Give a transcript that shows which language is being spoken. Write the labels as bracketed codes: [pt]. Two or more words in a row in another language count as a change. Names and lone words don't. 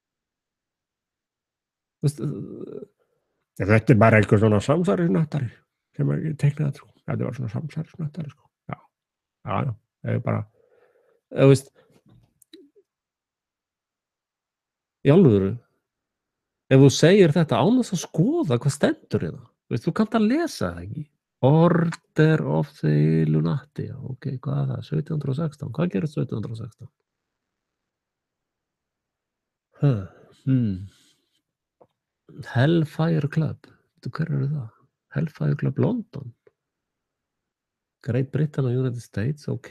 [is] Þetta er bara einhver svona samsærisnöttari sem ég teiknaði að trú. Þetta var svona samsærisnöttari, sko. Já, það er bara, þú veist, í alvöru, ef þú segir þetta án þess að skoða hvað stendur í það, þú kannt að lesa það ekki. Order of the Illuminati, ok, hvað er það? 1716, hvað gerist 1716? Hellfire Club, hver eru það? Hellfire Club London, Great Britain og United States, ok.